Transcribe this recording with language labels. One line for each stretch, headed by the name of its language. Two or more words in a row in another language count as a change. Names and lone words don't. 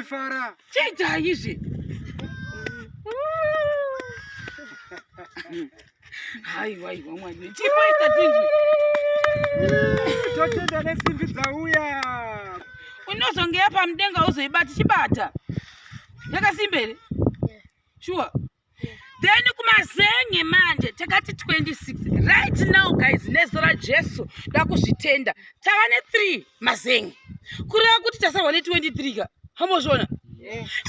Shona: Muchifara. Chiitai izvi. Haiwa, haiwa, Mwari we. Chimboita tinzwi. Totenda nesimbi dzauya. Unozonge yapa mudenga uzoibata chibata. Yakasimba here?
English: Yeah. Sure. Yeah.
Shona: Then kumazenge manje takati twenty-six.
English: Right now guys,
Shona: nezuva raJesu ndakuzvitenda. Tava ne-three mazenge. Kureva kuti tasarwa ne-twenty-three ka. Hambozviona? Yeah.